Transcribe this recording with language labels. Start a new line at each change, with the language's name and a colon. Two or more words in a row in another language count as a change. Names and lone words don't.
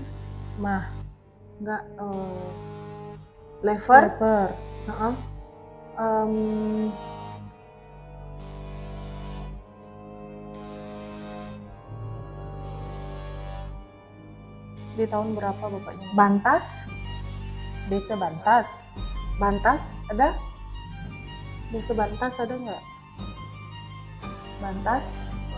Indonesian: Enggak, lever. Di tahun berapa bapaknya? Bantas. Desa Bantas. Bantas ada? Desa Bantas ada nggak? Bantas.